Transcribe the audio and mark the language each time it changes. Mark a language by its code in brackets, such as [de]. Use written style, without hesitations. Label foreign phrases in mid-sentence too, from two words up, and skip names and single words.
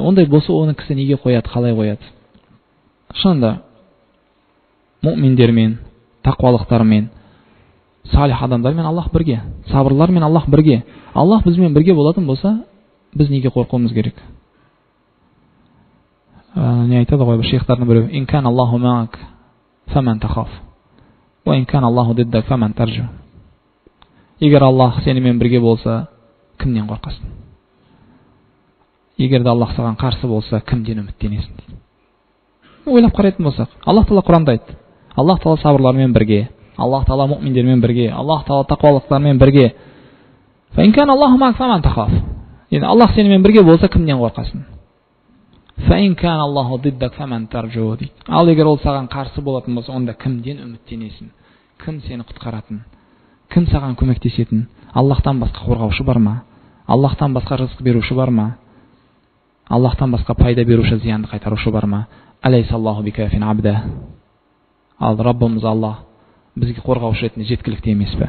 [kk] Ондай болса оны кісі неге қояды, қалай қояды? Шынында мұъминдермен, тақуалықтармен, салих адамдармен Аллах бірге, сабырлармен Аллах бірге. Аллах бізбен бірге болатын болса, біз неге қорқуымыз керек? Не айтады ғой бір шейхтардың біреу: [ar] "إن كان الله معك فمن تخاف وإن كان الله ضدك فمن ترجو." [kk] Егер Аллах сенімен бірге болса, кімнен қорқасың? Егер де Аллах саған қарсы болса, кімден үміттенесің? Ойлап қарайтын болсақ, Аллах Тағала Құранда айтты: Аллах Тағала сабырлармен бірге, Аллах Тағала мұъминдермен бірге, Аллах Тағала тақуалықтармен бірге. [ar] فإن كان الله معك فمن تخاف. [kk] Енді Аллах сенімен бірге болса, кімнен қорқасың? [ar] فإن كان الله ضدك فمن ترجو дейді. [kk] Ал егер ол саған қарсы болатын болса, онда кімден үміттенесің? Кім сені құтқаратын? Кім саған көмектесетін? Аллахтан басқа қорғаушы бар ма? Аллахтан басқа рызық беруші бар ма? Аллахтан басқа пайда беруші, зиянды қайтарушы бар ма? [ar] أليس الله بكاف عبده. [kk] Ал Раббымыз Аллах бізге қорғаушы ретінде жеткілікті емес пе?